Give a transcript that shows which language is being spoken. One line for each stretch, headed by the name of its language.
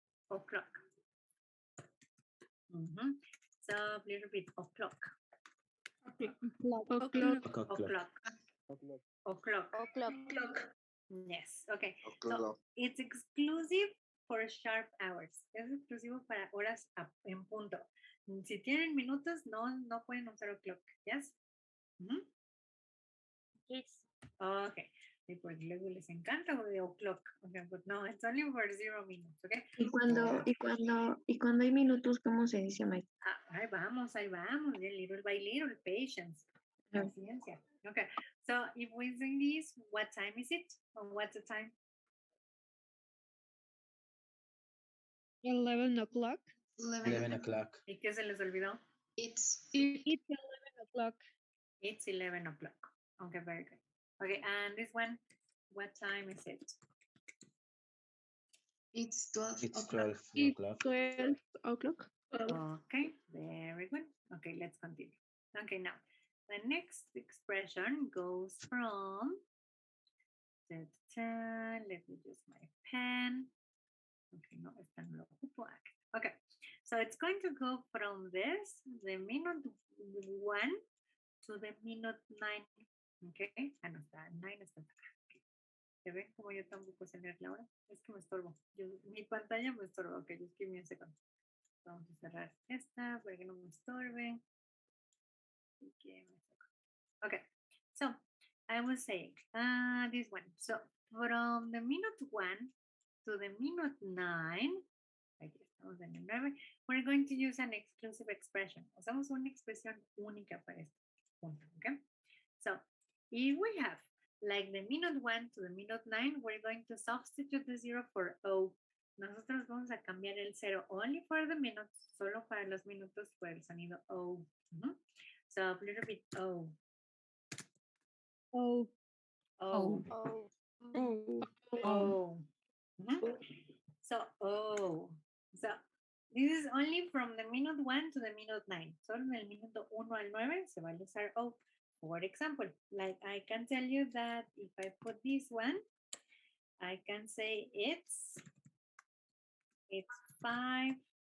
English: O'clock. So please repeat o'clock. O'clock. O'clock. O'clock. O'clock. Yes. Okay. So O'clock. it's exclusive for sharp hours.
Spanish: Es exclusivo para horas en punto. Si tienen minutos, no pueden usar o'clock.
English: Yes? Yes. Okay.
Spanish: Y pues luego les encanta lo de o'clock.
English: Okay, but no, it's only for 0 minutes, okay?
Spanish: Y cuando hay minutos, ¿cómo se dice, maestra? Ahí vamos,
English: little by little, patience, paciencia. Okay, so if we sing this, what time is it? Or what's the time? 11 o'clock. 11 o'clock.
Spanish: ¿Y qué se les olvidó?
English: It's 11 o'clock. It's 11 o'clock. Okay, very good. Okay, and this one, what time is it? it's 12 It's o'clock. 12 o'clock. 12 o'clock. Okay, very good. Okay, let's continue. Okay, now the next expression goes from, let me use my pen.
Spanish: Okay, no, esta no lo ocupo.
English: Okay, so it's going to go from this, the minute 1 to the minute 9.
Spanish: Okay, no está, 9 está acá. Okay. ¿Se ven como yo tampoco sé leer la hora? Es que me estorbo. Mi pantalla me estorba. Ok,
English: just give me a second.
Spanish: Vamos a cerrar esta para que no me estorbe.
English: Okay, so I was saying this one. So from the minute 1 to the minute 9,
Spanish: aquí estamos en el 9,
English: we're going to use an exclusive expression.
Spanish: Usamos una expresión única para este punto.
English: Okay, so if we have like the minute 1 to the minute 9, we're going to substitute the 0 for O.
Spanish: Nosotros vamos a cambiar el 0
English: only for the minutes,
Spanish: solo para los minutos por el sonido O.
English: So a little bit O. Oh. O. Oh. O. So O. So this is only from the minute 1 to the minute 9.
Spanish: Solo en el minuto 1 al 9 se va a usar O.
English: For example, like I can tell you that if I put this one, I can say it's 5:02.